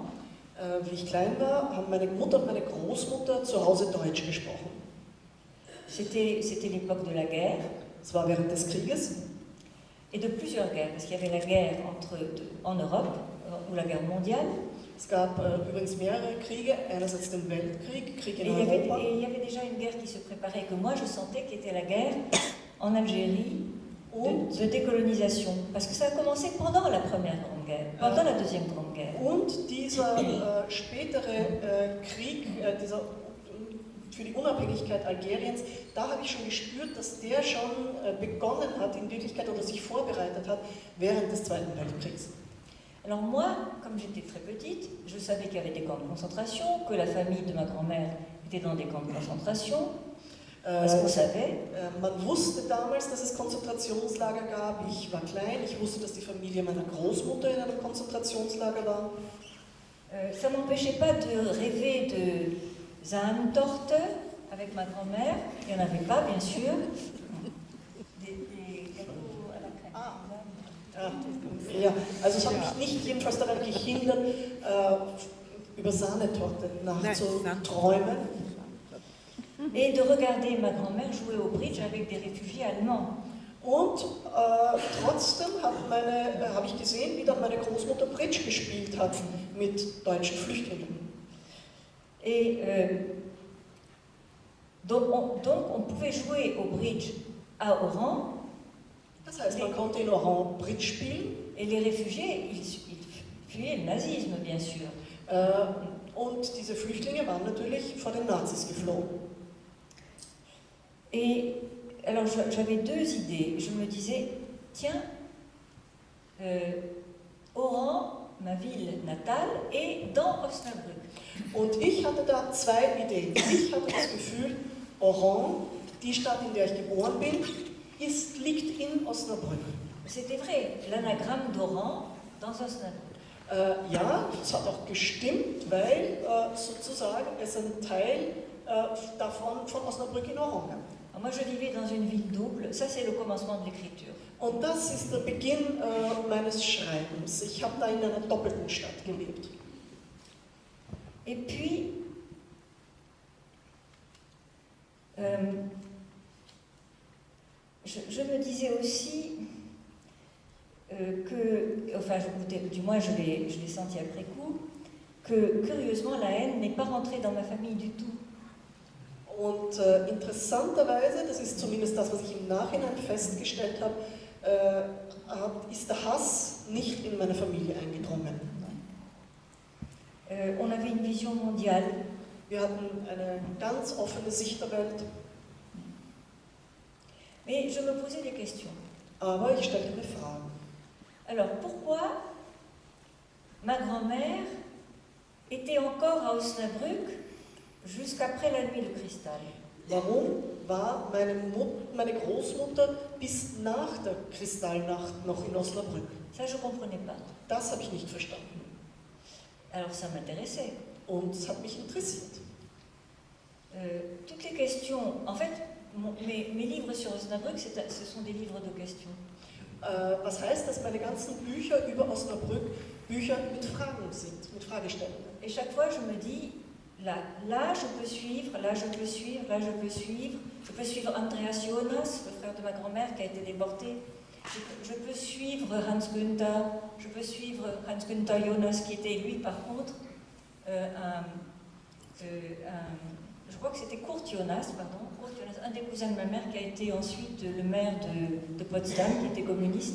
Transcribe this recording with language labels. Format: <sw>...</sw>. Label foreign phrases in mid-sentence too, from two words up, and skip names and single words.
<de>Wie ich klein war, haben meine Mutter und meine Großmutter zu Hause Deutsch gesprochen.</de> <fr>C'était l'époque de la guerre.</fr> <de>Es war während des Krieges.</de> <fr>Et de plusieurs guerres, parce qu'il y avait la guerre en Europe, ou la guerre mondiale.</fr> <de>Es gab übrigens mehrere Kriege, einerseits den Weltkrieg, Krieg in</de> <fr>Et</fr> <de>Europa.</de> <fr>il y avait déjà une guerre qui se préparait, que moi je sentais qui était la guerre en Algérie de décolonisation. Parce que ça a commencé pendant la Première Grande Guerre, pendant la Deuxième Grande Guerre.</fr> <de>Und dieser spätere Krieg, für die Unabhängigkeit Algeriens, da habe ich schon gespürt, dass der schon begonnen hat, in Wirklichkeit, oder sich vorbereitet hat, während des Zweiten Weltkriegs.</de> <fr>Alors moi, comme j'étais très petite, je savais qu'il y avait des camps de concentration, que la famille de ma grand-mère était dans des camps de concentration, parce qu'on savait.</fr> <de>Man wusste damals, dass es Konzentrationslager gab. Ich war klein, ich wusste, dass die Familie meiner Großmutter in einem Konzentrationslager war.</de> <fr>Ça m'empêchait pas de rêver de Zahntorte avec ma grand-mère. Il n'y en avait pas, bien sûr. Des gâteaux à la crème.</fr> <de>Ja, also es hat mich nicht jedenfalls daran gehindert, über Sahnetorte nachzuträumen.</de> <fr>Et de regarder ma grand-mère jouer au bridge avec des réfugiés allemands.</fr> <de>Und trotzdem habe ich gesehen, wie dann meine Großmutter Bridge gespielt hat mit deutschen Flüchtlingen.</de> <fr>Et Donc on pouvait jouer au bridge à Oran,</fr> <de>Das heißt, man konnte in Oran Bridge spielen</de> <fr>et les réfugiés, ils fuyaient le nazisme, bien sûr.</fr> <de>und diese Flüchtlinge waren natürlich vor den Nazis geflohen.</de> <fr>Et alors j'avais deux idées. Je me disais, tiens, Oran, ma ville natale, est dans Osnabrück.</fr> <de>Und ich hatte da zwei Ideen. Ich hatte das Gefühl, Oran, die Stadt, in der ich geboren bin, liegt in Osnabrück.</de> <fr>C'était vrai, l'anagramme d'Oran dans Osnabrück.</fr> <de>Ja, das hat auch gestimmt, weil sozusagen es ein Teil davon von Osnabrück in Oran gab.</de> <fr>Alors moi je vivais dans une ville double, ça c'est le commencement de l'écriture.</fr> <de>Und das ist der Beginn meines Schreibens. Ich habe da in einer doppelten Stadt gelebt.</de> <fr>Et puis, je me disais aussi que, enfin du moins je l'ai senti après coup, que curieusement la haine n'est pas rentrée dans ma famille du tout.</fr> <de>Und interessanterweise, das ist zumindest das, was ich im Nachhinein festgestellt habe, ist der Hass nicht in meine Familie eingedrungen.</de> <fr>On avait une vision mondiale.</fr> <de>Wir hatten eine ganz offene Sicht der Welt,</de> <fr>Mais je me posais des questions.</fr> <de>aber ich stellte mir Fragen.</de> <fr>Alors pourquoi ma grand-mère était encore à Osnabrück jusqu'après la nuit de cristal?</fr> <de>Warum war meine Großmutter bis nach der Kristallnacht noch in Osnabrück?</de> <fr>Ça, je ne comprenais pas.</fr> <de>Das habe ich nicht verstanden.</de> <fr>Alors ça m'intéressait.</fr> <de>Und es hat mich interessiert.</de> <fr>Toutes les questions, en fait, mes livres sur Osnabrück, ce sont des livres de questions.</fr> <de>Was heißt, dass meine ganzen Bücher über Osnabrück Bücher mit Fragen sind, mit Fragestellungen.</de> <fr>Et chaque fois, je me dis, là je peux suivre, là je peux suivre, là je peux suivre. Je peux suivre Andreas Jonas, le frère de ma grand-mère qui a été déporté. Je peux suivre Hans Günther, je peux suivre Hans Günther Jonas qui était lui par contre je crois que c'était Kurt Jonas, un des cousins de ma mère qui a été ensuite le maire de Potsdam, qui était communiste.</fr>